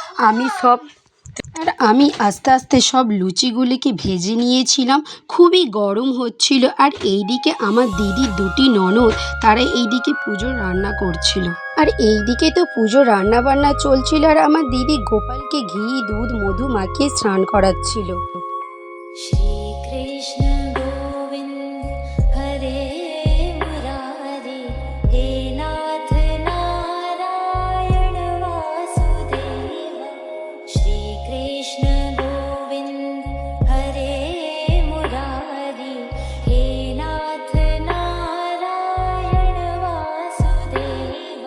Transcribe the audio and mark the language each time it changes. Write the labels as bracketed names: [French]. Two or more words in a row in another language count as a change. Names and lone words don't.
[Bangla] আমি আস্তে আস্তে সব লুচিগুলিকে ভেজে নিয়েছিলাম। খুবই গরম হচ্ছিল। আর এইদিকে আমার দিদির দুটি ননদ, তারা এইদিকে পুজোর রান্না করছিল। আর এইদিকে তো পুজোর রান্না বান্না চলছিল। আর আমার দিদি গোপালকে ঘি, দুধ, মধু মাখিয়ে স্নান করাচ্ছিল। [Sanskrit] श्रीकृष्ण गोविन्द हरे मुरारे, हे नाथ नारायण वासुदेव। श्रीकृष्ण गोविन्द हरे मुरारे, हे नाथ नारायण वासुदेव।